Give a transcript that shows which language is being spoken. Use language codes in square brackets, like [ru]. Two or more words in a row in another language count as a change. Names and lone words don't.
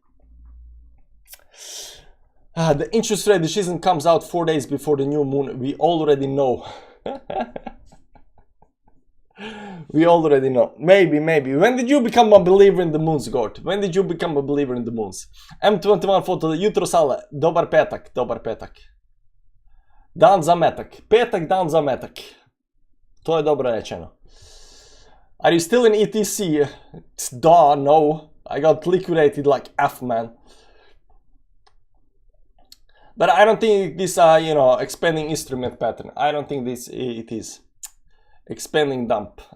[en] The interest rate decision comes out 4 days before the new moon. We already know. We already know. Maybe. When did you become a believer in the moons, Gord? When did you become a believer in the moons? [sr] M21 foto, jutro sale. Dobar petak. Dan za metak. Petak, dan za metak. To je dobro rečeno. [en] Are you still in ETC? Duh, no. I got liquidated like F, man. But I don't think this, you know, expanding instrument pattern. I don't think it is.